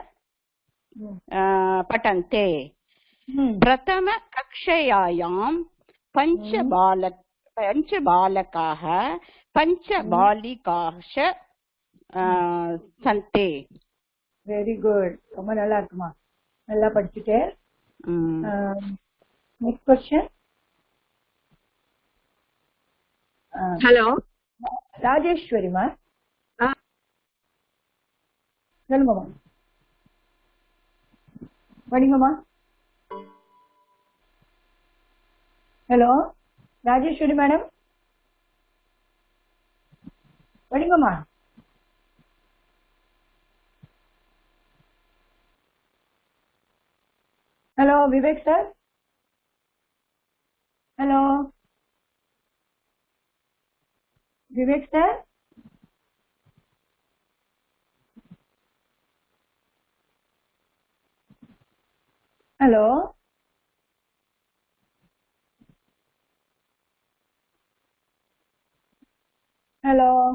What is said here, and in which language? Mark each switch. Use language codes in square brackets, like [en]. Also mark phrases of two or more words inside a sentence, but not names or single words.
[sa] पठन्ते प्रथमकक्ष्यायां पञ्च बालकाः पञ्च बालिकाश्च सन्ति. [en] very good, [ta] ரொம்ப நல்லா இருக்குமா, நல்லா படிச்சுட்டேன். [en] next question. [ta] ஹலோ ராஜேஸ்வரிமா, சொல்லுங்கம்மா, படிங்கம்மா. ஹலோ ராஜேஸ்வரி மேடம், படிங்கம்மா. [en] hello Vivek sir, hello Vivek sir, hello hello